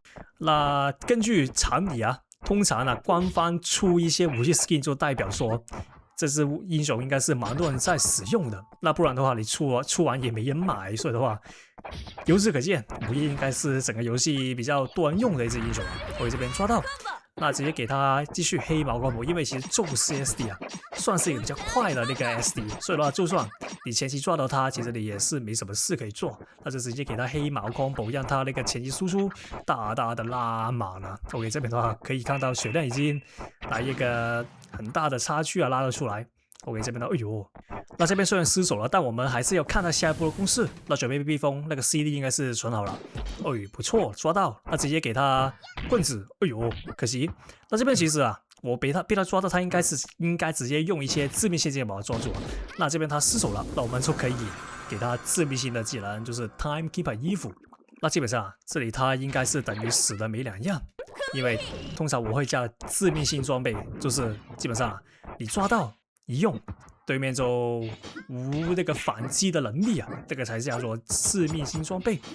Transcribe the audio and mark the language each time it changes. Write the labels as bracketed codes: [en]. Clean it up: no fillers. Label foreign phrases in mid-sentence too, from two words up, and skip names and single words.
[zh] 那根據常理通常官方出一些武器 skin 就代表說這支英雄應該是蠻多人在使用的，那不然的話你出完也沒人買，所以的話由此可見，午夜應該是整個遊戲比較多人用的一支英雄。我這邊抓到，那直接給他繼續黑毛光譜，因為其實宙斯 SD 算是一個比較快的那個 SD，所以的話就算你前期抓到他，其實你也是沒什麼事可以做，那就直接給他黑毛光譜，讓他那個前期輸出大大的拉滿了。OK， 這邊的話可以看到血量已經來一個很大的差距拉了出來。OK， 這邊的哎呦，那這邊雖然失手了，但我們還是要看到下一步的攻勢。那準備避風，那個 CD 應該是存好了。哎，不錯，抓到。那直接給他棍子。哎呦，可惜。那這邊其實我被他抓到，他應該直接用一些致命性技能把他抓住。那這邊他失手了，那我們就可以給他致命性的技能，就是 Timekeeper 衣服。那基本上這裡他應該是等於死的沒兩樣，因為通常我會加致命性裝備，就是基本上你抓到一用，對面就無那個反擊的能力這個才叫做致命性裝備。